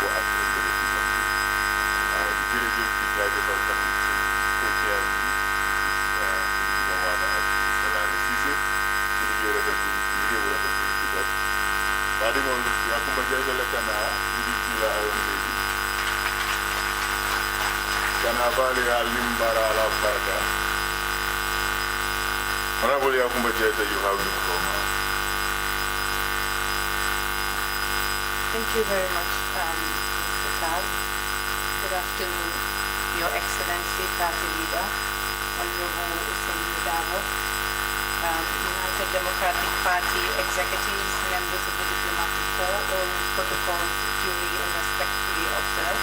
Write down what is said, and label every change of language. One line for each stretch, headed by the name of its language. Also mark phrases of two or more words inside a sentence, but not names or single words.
Wolof: ak exécutif bi jërëjëf di jaajëfal tamit suñ co-chair bi di Devawada ak Mr Cissé di liggéey rafet bi ci def waa di moom Yakumba Jayte la kanaa UDP la ayoon léegi kanaa baali ya limbara ala baraka Honorable Yakumba Jayte,
English: you have the floor now. Thank you very much, Mr. Tal. Good afternoon, Your Excellency, Party Leader, Honorable Ousseynou Dabo, United Democratic Party executives, members of the diplomatic corps, all protocols duly and respectfully observed.